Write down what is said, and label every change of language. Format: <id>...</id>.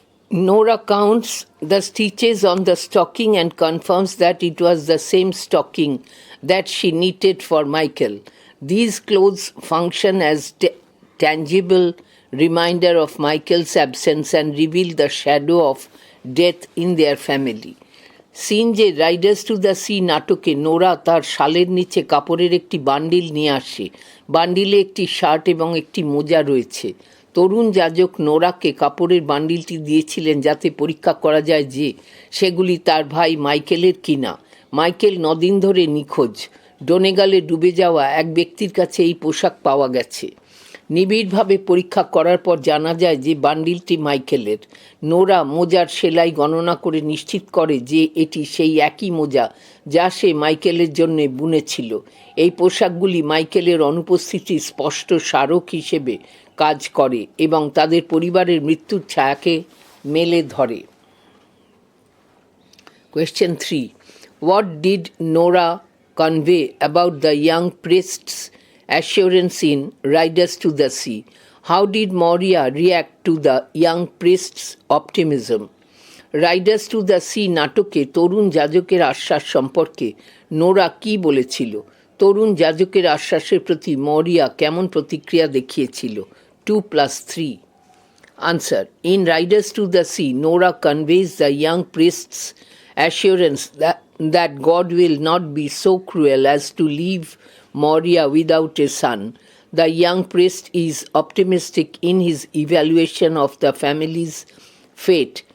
<en>Nora counts the stitches on the stocking and confirms that it was the same stocking that she knitted for Michael. These clothes function as tangible reminder of Michael's absence and reveal the shadow of death in their family.</en> <bn>সিনজে Riders to the sea নাটকে Nora তার শালের নিচে কাপড়ের একটি bundle নিয়ে আসে। বান্ডিলে একটি shirt এবং একটি মোজা রয়েছে। তরুণ যাজক নোরাকে কাপড়ের বান্ডিলটি দিয়েছিলেন যাতে পরীক্ষা করা যায় যে সেগুলি তার ভাই মাইকেলের কিনা। মাইকেল 9 দিন ধরে নিখোঁজ। ডোনেগালে ডুবে যাওয়া এক ব্যক্তির কাছে এই পোশাক পাওয়া গেছে। নিবিড়ভাবে পরীক্ষা করার পর জানা যায় যে বান্ডিলটি মাইকেলের। নোরা মোজার সেলাই গণনা করে নিশ্চিত করে যে এটি সেই একই মোজা যা সে মাইকেলের জন্য বুনেছিল। এই পোশাকগুলি মাইকেলের অনুপস্থিতির স্পষ্ট স্মারক হিসেবে কাজ করে এবং তাদের পরিবারের মৃত্যুর ছায়াকে মেলে ধরে।</bn> <en>Question 3. What did Nora convey about the young priest's assurance in Riders to the Sea. How did Moria react to the young priest's optimism?</en> <bn>Riders to the sea নাটকে তরুণ যাজকের আশ্বাস সম্পর্কে নোরা কী বলেছিল? তরুণ যাজকের আশ্বাসের প্রতি মরিয়া কেমন প্রতিক্রিয়া দেখিয়েছিল?</bn> <en>2+3. Answer. In Riders to the Sea, Nora conveys the young priest's assurance that God will not be so cruel as to leave Moria without a son. The young priest is optimistic in his evaluation of the family's fate.</en>